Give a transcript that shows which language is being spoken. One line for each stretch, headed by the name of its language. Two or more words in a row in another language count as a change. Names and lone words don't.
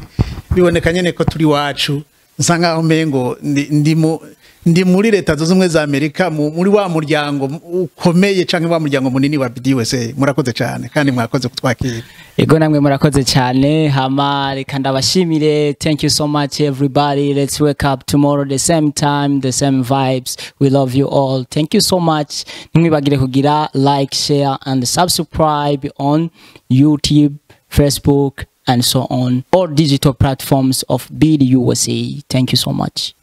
Rundi: Biboneka nyene ko turi wacu, nsanga aho mengo ndi muri Leta Zunze Ubumwe za Amerika, muri wa muryango ukomeye canke wa muryango munini wa BDUSA. Murakoze cyane kandi mwakoze kutwakira. Ego namwe murakoze cyane, hama reka ndabashimire.
English: Thank you so much everybody. Let's wake up tomorrow the same time, the same vibes. We love you all. Thank you so much.
Rundi: Nimwibagire kugira
English: like, share and subscribe on YouTube, Facebook and so on, all digital platforms of BDUSA. Thank you so much.